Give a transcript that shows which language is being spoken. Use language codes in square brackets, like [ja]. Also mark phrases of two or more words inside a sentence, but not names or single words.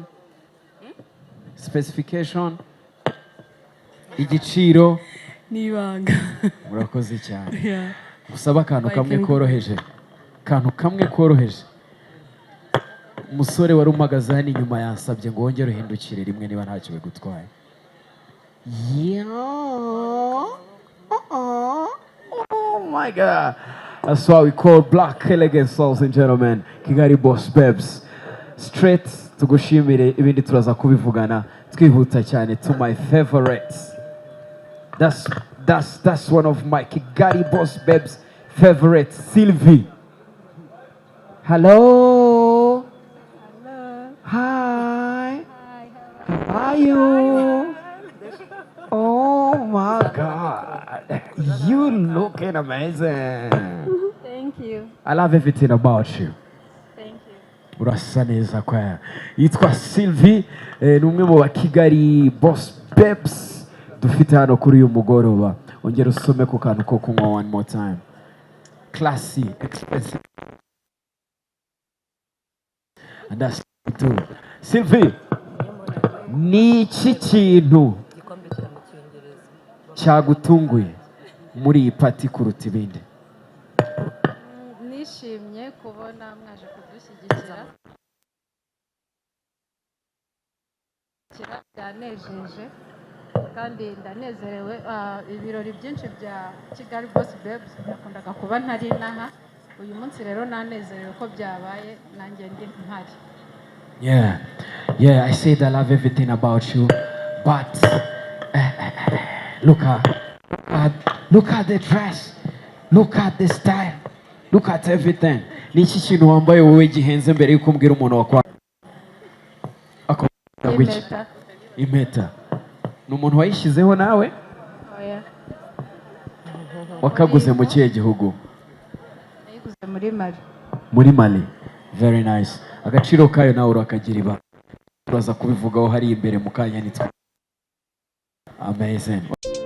[en] Specification? Igiciro? [rw] Nibanga. Murakoze cyane. Usaba akantu kamwe koroheje. Akantu kamwe koroheje. Umusore wari umagaze hano inyuma yansabye ngo wongere uhindukire rimwe niba ntacyo bigutwaye. [en] Oh my God. That's why we call black elegance, ladies and gentlemen. [rw] Kigali Boss Babes. Straight tugushimire ibindi turaza kubivugana twihuta cyane [en] to my favorites. That's one of my Kigali Boss Babes favorites, Sylvie. Hello. Hello. Hi. How are you? Oh my God. You looking amazing. Thank you. I love everything about you. Thank you. [rw] Urasa neza kwa. Yitwa Sylvie, ni umwe mu ba Kigali Boss Babes dufite hano kuri uyu mugoroba. Ongera usome ku kantu ko kunywa [en] one more time. Classy, expensive. And that's too. [rw] Sylvie, ni iki kintu cyagutunguye muri iyi pati kuruta ibindi? Nishimye kubona mwaje kudushyigikira. Byanejeje kandi ndanezerewe. Ibirori byinshi bya Kigali Boss Babes nakundaga kuba ntari naha. Uyu munsi rero nanezerewe ko byabaye nanjye ndi mpari. [en] Yeah, I said I love everything about you, but look at the dress, look at the style, look at everything. [rw] Ni iki kintu wambaye wowe gihenze mbere yuko umbwira umuntu wakwa? Impeta. Ni umuntu wayishyizeho nawe? Oya. Wakaguze mu kihe gihugu? Nayiguze muri Mali. Muri Mali. [en] Very nice. [rw] Agaciro kayo nawe urakagira iba. Turaza kubivugaho hari imbere mu kanya nitwe. [en] Amazing.